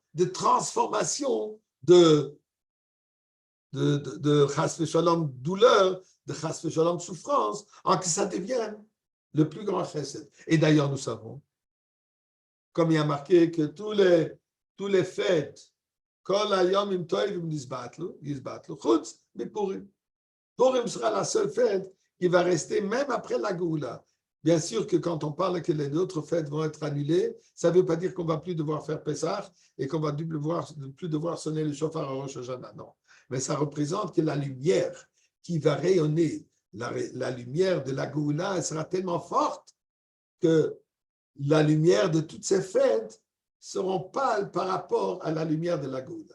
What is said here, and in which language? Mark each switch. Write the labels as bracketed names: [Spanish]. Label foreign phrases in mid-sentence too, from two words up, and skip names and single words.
[French] De transformation de [Hebrew] חס ושלום [French] douleur, de [Hebrew] חס ושלום [French] souffrance, en que ça devienne le plus grand Chesed. Et d'ailleurs, nous savons, comme il y a marqué que tous les fêtes, [Hebrew] כל הימים טובים יבטלו, חוץ מפורים. [French] Purim sera la seule fête qui va rester même après la Géoula. Bien sûr que quand on parle que les autres fêtes vont être annulées, ça ne veut pas dire qu'on ne va plus devoir faire Pessah et qu'on ne va plus devoir sonner le chauffard à Rosh Hashanah. Non. Mais ça représente que la lumière qui va rayonner, la lumière de la Géoula, elle sera tellement forte que la lumière de toutes ces fêtes seront pâles par rapport à la lumière de la Géoula.